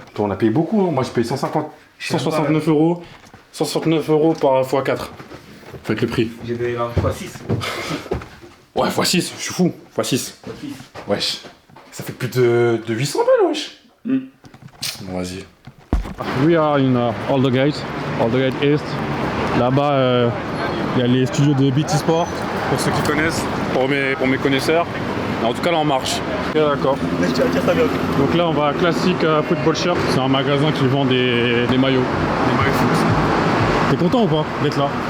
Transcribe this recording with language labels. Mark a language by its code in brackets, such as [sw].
[fr] On a payé beaucoup, hein. Moi, j'ai payé 169 euros. 169 euros par x4. Faites le prix. J'ai payé x6. Ouais, x6, je suis fou. x6. Wesh. Ça fait plus de 800 balles, wesh. Bon, vas-y. [en] We are in Alder Gate East. [fr] Là-bas, il y a les studios de BT Sport. Pour ceux qui connaissent, pour mes connaisseurs. En tout cas, là, on marche. Ok, d'accord. Donc là, on va à Classic Football Shirt. C'est un magasin qui vend des maillots. Des maillots foot. T'es content ou pas d'être là?